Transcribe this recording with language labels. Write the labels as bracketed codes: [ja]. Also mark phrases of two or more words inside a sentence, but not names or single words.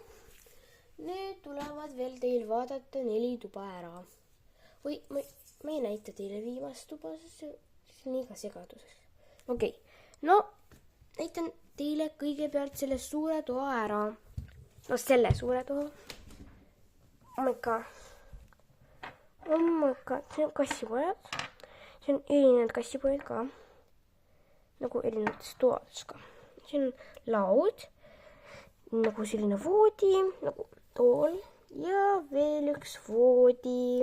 [et] Nüüd tulevad veel teil vaadata 4 tuba ära. Või ma ei näita teile viimast tuba, sest see on liiga segaduses. Okei, no näitan teile kõigepealt selle suure toa ära. No selle suure toa. [en] Oh my god, [et] see on kassipojad. See on erinevad kassipojad ka. Nagu erinevates toades ka. See on laud, nagu selline voodi, nagu tool ja veel üks voodi.